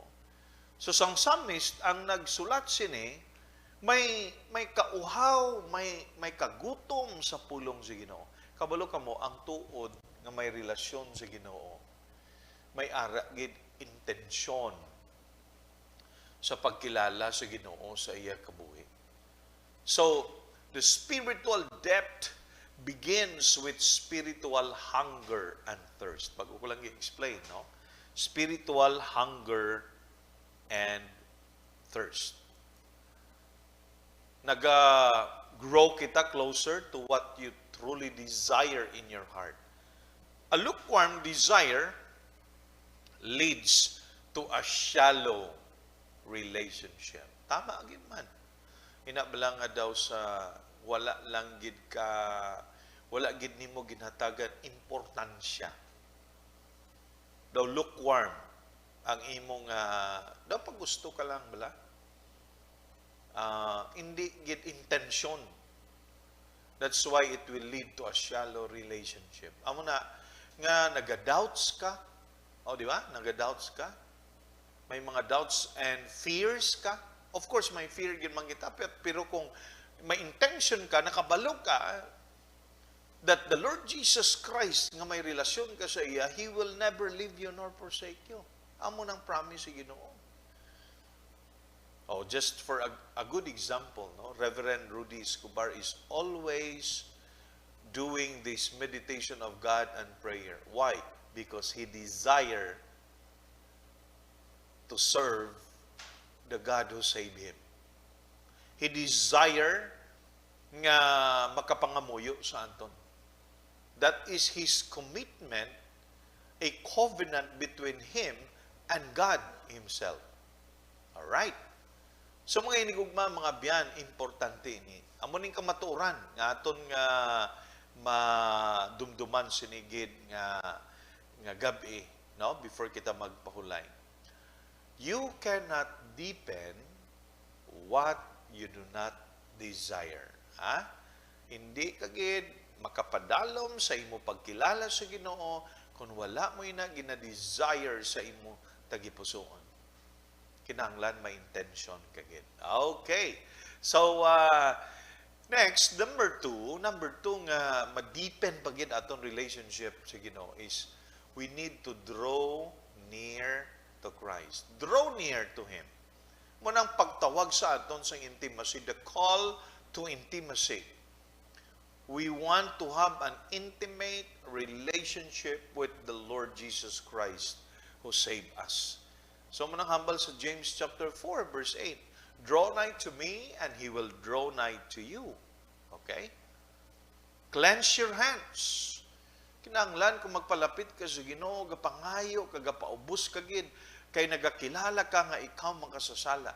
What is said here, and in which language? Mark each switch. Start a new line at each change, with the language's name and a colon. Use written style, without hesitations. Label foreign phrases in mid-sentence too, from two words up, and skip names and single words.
Hiligaynon: So sang psalmist ang nagsulat sini, may kauhaw, may kagutom sa pulong sa Ginoo. Kabalo kamo ang tuod nga may relasyon sa Ginoo. May ara gid intensyon sa pagkilala sa Ginoo sa iya kabuhi.
English: So, the spiritual depth begins with spiritual hunger and thirst.
Hiligaynon: Pag ko lang i-explain, no?
English: Spiritual hunger and thirst.
Hiligaynon: Naga-grow kita
English: closer to what you truly desire in your heart. A lukewarm desire leads to a shallow relationship.
Hiligaynon: Tama agad man. Inabala nga daw sa wala gid nimo ginhatagan importansya. Daw lukewarm ang imong daw pag gusto ka lang bala. Hindi gid intention.
English: That's why it will lead to a shallow relationship.
Hiligaynon: Amo na nga naga-doubts ka. O, di ba? Naga-doubts ka. May mga
English: doubts and fears
Hiligaynon: ka.
English: Of course,
Hiligaynon: may fear gid man kita, pero kung may intention ka, nakabalo ka,
English: that the Lord Jesus Christ,
Hiligaynon: nga may relasyon ka sa iya,
English: He will never leave you nor forsake you.
Hiligaynon: Amo nang promise sa Ginoo.
English: Oh, just for a good example, no? Reverend Rudy Escobar is always doing this meditation of God and prayer. Why? Because he desire to serve the God who saved him. He desire
Hiligaynon: nga makapangamuyo sa anton.
English: That is his commitment, a covenant between him and God himself. All right.
Hiligaynon: So mga inigugma, mga biyan, importante ini. Amo ning kamatuoran nga aton nga madumduman sinigid nga gabi, no, before kita magpahulay.
English: You cannot deepen what you do not desire. Ha?
Hiligaynon: Hindi kagid makapadalom sa imo pagkilala sa Ginoo kung wala mo ina gina-desire sa imo tagipusoon. Kinahanglan may intention kagid.
English: Okay. So next, number two
Hiligaynon: nga ma-deepen pagid aton relationship sa Ginoo
English: is we need to draw near to Christ. Draw near to Him.
Hiligaynon: Munang pagtawag sa aton sa intimacy,
English: the call to intimacy. We want to have an intimate relationship with the Lord Jesus Christ who saved us.
Hiligaynon: So munang hambal sa
English: James chapter 4 verse 8, draw nigh to me and He will draw nigh to you. Okay? Cleanse your hands.
Hiligaynon: Kinahanglan kung magpalapit ka sa Ginoo, gapangayo, kagapaubos kagid, kay nagakilala ka nga ikaw makasasala.